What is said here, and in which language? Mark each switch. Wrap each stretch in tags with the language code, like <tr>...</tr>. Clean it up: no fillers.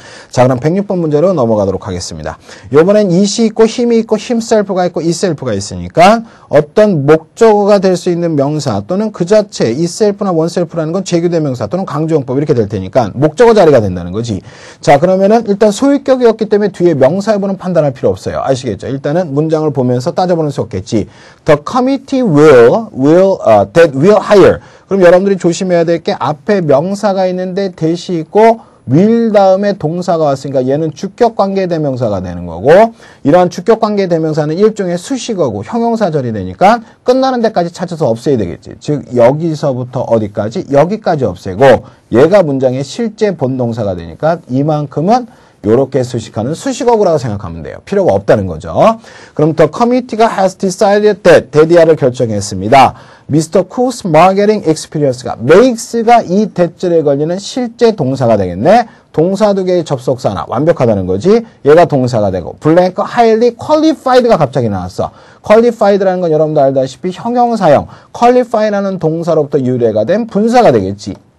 <ko>자, 그럼 106번 문제로 넘어가도록 하겠습니다. 이번엔 it이 있고 힘이 있고 himself가 있고 itself가 있으니까 어떤 목적어가 될 수 있는 명사 또는 그 자체 itself나 oneself라는 건 제규대명사 또는 강조용법 이렇게 될 테니까 목적어 자리가 된다는 거지. 자, 그러면은 일단 소유격이었기 때문에 뒤에 명사 여부는 판단할 필요 없어요. 아시겠죠? 일단은 문장을 보면서 따져보는 수 없겠지.</ko> <en>The committee that will hire.</en> <ko>그럼 여러분들이 조심해야 될 게 앞에 명사가 있는데 대시 있고 will 다음에 동사가 왔으니까 얘는 주격관계대명사가 되는 거고 이러한 주격관계대명사는 일종의 수식어고 형용사절이 되니까 끝나는 데까지 찾아서 없애야 되겠지. 즉 여기서부터 어디까지? 여기까지 없애고 얘가 문장의 실제 본동사가 되니까 이만큼은 요렇게 수식하는 수식어구라고 생각하면 돼요. 필요가 없다는 거죠. 그럼 the committee가</ko> <en>has decided that</en> <ko>대디아를 결정했습니다.</ko> <en>Mr.</en> <ko>Cook's marketing experience가 makes가 이 대절에 걸리는 실제 동사가 되겠네. 동사 두 개의 접속사 하나 완벽하다는 거지. 얘가 동사가 되고 blank highly qualified가 갑자기 나왔어. qualified라는 건 여러분도 알다시피 형용사형 qualify라는 동사로부터 유래가 된 분사가 되겠지.</ko>